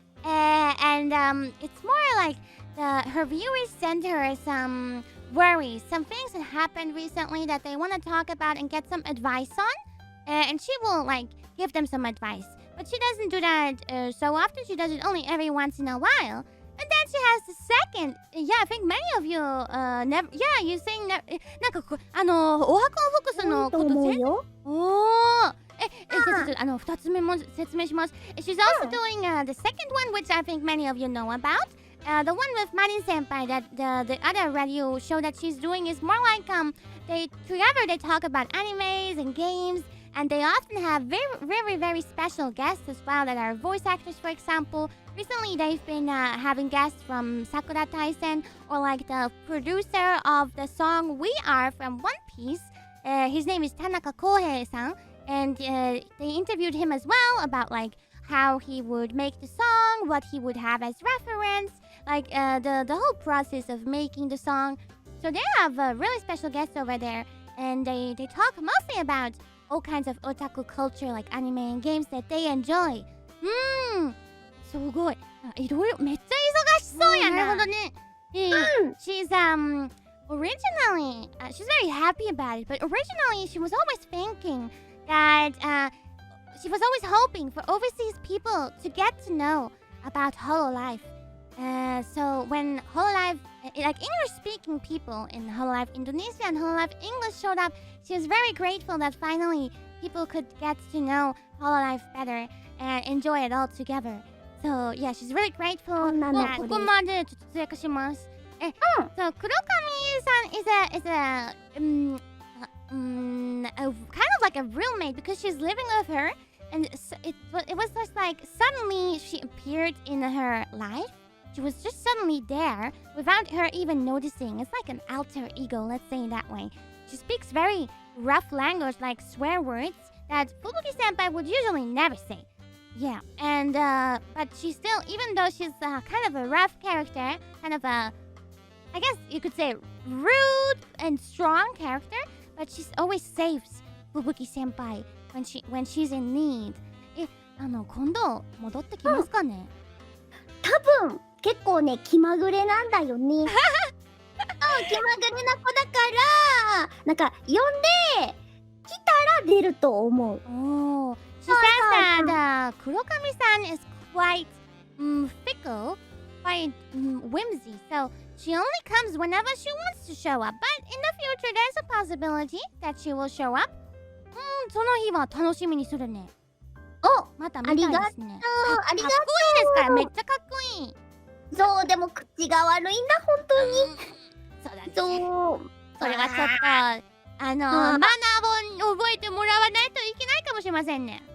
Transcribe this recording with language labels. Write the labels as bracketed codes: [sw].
[en] It's more like her viewers send her some worries, some things that happened recently that they want to talk about and get some advice on. And she will like give them some advice. But she doesn't do that so often. She does it only every once in a while. And then she has the second. Yeah, I think many of you never. Yeah, you saying never. [ja] なんかこおはこんフォックスのこと全然。おー。2つ目も説明します。 [en] She's also doing the second one, which I think many of you know about. The one with Marin Senpai, that the other radio show that she's doing is more like they talk about animes and games, and they often have very special guests as well that are voice actors, for example. Recently, they've been having guests from Sakura Taisen, or like the producer of the song We Are from One Piece. His name is Tanaka Kohei-san. And they interviewed him as well about like how he would make the song, what he would have as reference, like the whole process of making the song. So they have a really special guest over there, and they talk mostly about all kinds of otaku culture, like anime and games that they enjoy. [ja] すごい。いろいろめっちゃ忙しそうやな。なるほどね。 [en] She's originally she's very happy about it, but originally she was always thinking that she was always hoping for overseas people to get to know about Hololive. So when Hololive, like English-speaking people in Hololive Indonesia and Hololive English showed up, she was very grateful that finally people could get to know Hololive better and enjoy it all together. So yeah, she's really grateful. [ja] ここまでちょっと通訳します。 [en] So Kurokami-san is a kind of like a roommate, because she's living with her, and it was just like suddenly she appeared in her life. She was just suddenly there without her even noticing. It's like an alter ego, let's say it that way. She speaks very rough language, like swear words that Fubuki-senpai would usually never say. Yeah, and but she still, even though she's kind of a rough character, kind of a, I guess you could say, rude and strong character, but she always saves Fubuki-senpai when she's in need. [ja] 今度戻ってきますかね？多分結構ね気まぐれなんだよね。気まぐれな子だからなんか呼んで来たら出ると思う。 [en] Oh, she says that Kurokami-san is quite fickle, quite whimsy, so she only comes whenever she wants to show up. But in the future, there's a possibility that she will show up. [ja] その日は楽しみにするね。お、また見たいですね。ありがとう。かっこいいですから、めっちゃかっこいい。そう、でも口が悪いんだ、本当に。そうだね。そう。それはちょっと、マナーを覚えてもらわないといけないかもしれませんね。